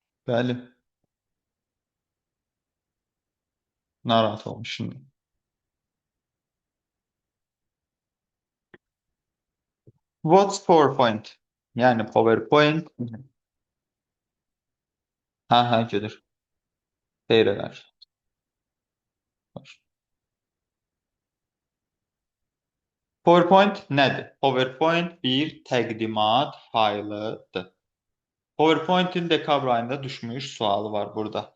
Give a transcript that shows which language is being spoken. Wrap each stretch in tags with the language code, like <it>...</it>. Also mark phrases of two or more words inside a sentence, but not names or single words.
<az>Bəli, narahat olmuş şimdi.</az> <en>What's PowerPoint?</en> <az>Yani PowerPoint. Ha gedir. Xeyr elər. PowerPoint nədir? PowerPoint bir təqdimat faylıdır. PowerPoint'in dekabr ayında düşmüş sualı var burada.</az>